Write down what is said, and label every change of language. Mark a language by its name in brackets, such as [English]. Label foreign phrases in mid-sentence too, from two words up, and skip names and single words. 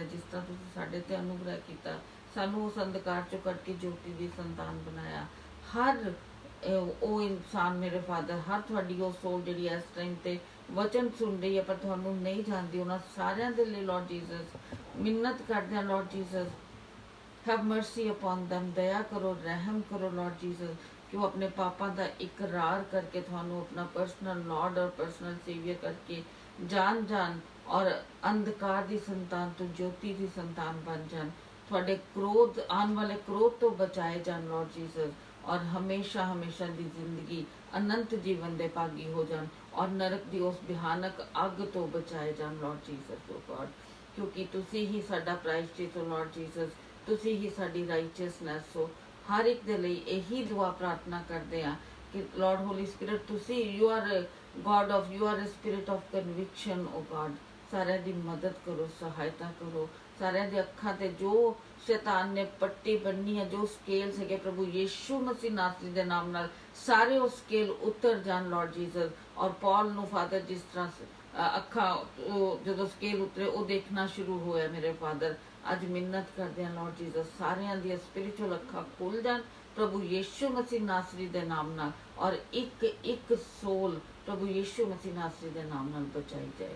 [Punjabi] ਜਿਸ ਤਰ੍ਹਾਂ ਤੁਸੀਂ ਸਾਡੇ ਤੇ ਅਨੁਗ੍ਰਹਿ ਕੀਤਾ, ਸਾਨੂੰ ਉਸ ਅੰਧਕਾਰ ਚੋਂ ਕੱਢ ਕੇ ਜੋਤੀ ਦੀ ਸੰਤਾਨ ਬਣਾਇਆ। ਹਰ ਉਹ ਇਨਸਾਨ ਮੇਰੇ ਫਾਦਰ, ਹਰ ਤੁਹਾਡੀ ਉਹ ਸੋਲ ਜਿਹੜੀ ਇਸ ਟਾਈਮ ਤੇ ਵਚਨ ਸੁਣ ਰਹੀ ਹੈ ਪਰ ਤੁਹਾਨੂੰ ਨਹੀਂ ਜਾਣਦੀ, ਉਹਨਾਂ ਸਾਰਿਆਂ ਦੇ ਲਈ ਲੋਰਡ ਜੀਸਸ ਮਿੰਨਤ ਕਰਦੇ ਹਾਂ। ਲੋਰਡ ਜੀਸਸ, [English] have mercy upon them, [Hindi] दया करो, रहम करो लॉर्ड जीसस, कि वो अपने पापा का इकरार करके थानू अपना [English] personal Lord [Hindi] और [English] personal saviour [Hindi] करके जान और अंधकार की संतान तो ज्योति की संतान [Punjabi] ਬਣ ਜਾਣ, [Hindi] थोड़े क्रोध आने वाले क्रोध [Punjabi] ਤੋਂ ਬਚਾਏ ਜਾਣ [Hindi] लॉर्ड जीसस, और हमेशा हमेशा की जिंदगी अनंत जीवन [Punjabi] ਦੇ ਭਾਗੀ ਹੋ ਜਾਣ, [Hindi] और नरक की उस भयानक [Punjabi] ਅੱਗ ਤੋਂ ਬਚਾਏ ਜਾਣ [Hindi] लॉर्ड जीसस [English] O God, [Hindi] क्योंकि [Punjabi] ਤੁਸੀਂ ਹੀ ਸਾਡਾ ਪ੍ਰਾਸ਼ਚਿਤ ਹੋ [Hindi] लॉर्ड जीसस, [Punjabi] ਤੁਸੀਂ ਹੀ ਸਾਡੀ ਰਾਈਚੀਅਸਨੈਸ ਹੋ। [Hindi] हर एक दे लई यही दुआ प्रार्थना करते हैं कि [English] लॉर्ड होली स्पिरिट तुसी you are God of you are a spirit of conviction, O God. [Punjabi] ਸਾਰਿਆਂ ਦੀ ਮਦਦ ਕਰੋ, ਸਹਾਇਤਾ ਕਰੋ। ਸਾਰਿਆਂ ਦੀ ਅੱਖਾਂ ਤੇ ਜੋ ਸ਼ੈਤਾਨ ਨੇ ਪੱਟੀ ਬੰਨੀ ਹੈ, ਜੋ ਸਕੇਲ ਸੀਗੇ ਪ੍ਰਭੂ ਯੀਸ਼ੂ ਮਸੀਹ ਨਾਸਰੀ ਦੇ ਨਾਮ ਨਾਲ ਸਾਰੇ ਉਹ ਸਕੇਲ ਉਤਰ ਜਾਣ ਲਾਰਡ ਜੀਸਸ। ਔਰ ਪੌਲ ਨੂੰ ਫਾਦਰ ਜਿਸ ਤਰ੍ਹਾਂ ਅੱਖਾਂ ਉਹ ਜਦੋਂ ਸਕੇਲ ਉਤਰੇ ਉਹ ਦੇਖਣਾ ਸ਼ੁਰੂ ਹੋਇਆ ਮੇਰੇ ਫਾਦਰ, ਅੱਜ ਮਿੰਨਤ ਕਰਦੇ ਹਾਂ ਲਾਰਡ ਜੀਸਸ ਸਾਰਿਆਂ ਦੀਆਂ ਸਪਿਰਿਚੁਅਲ ਅੱਖਾਂ ਖੁੱਲ ਜਾਣ ਪ੍ਰਭੂ ਯੀਸ਼ੂ ਮਸੀਹ ਨਾਸਰੀ ਦੇ ਨਾਮ ਨਾਲ, ਔਰ ਇੱਕ ਇੱਕ ਸੋਲ ਪ੍ਰਭੂ ਯੀਸ਼ੂ ਮਸੀਹ ਨਾਸਰੀ ਦੇ ਨਾਮ ਨਾਲ ਬਚਾਈ ਜਾਏ।